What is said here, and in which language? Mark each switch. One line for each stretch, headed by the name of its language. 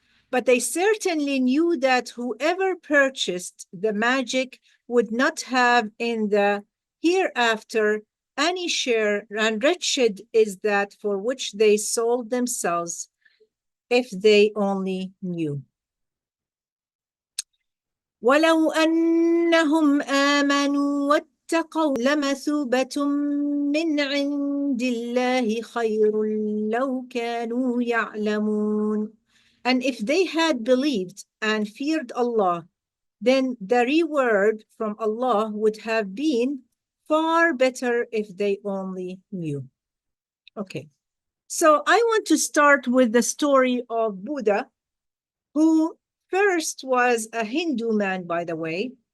English: But they certainly knew that whoever purchased the magic would not have in the hereafter any share, and wretched is that for which they sold themselves, if they only knew.
Arabic: ولو أنهم آمنوا واتقوا لمثوبة من عند الله خير لو كانوا يعلمون.
English: And if they had believed and feared Allah, then the reward from Allah would have been far better if they only knew. Okay, so I want to start with the story of Buddha, who first was a Hindu man, by the way.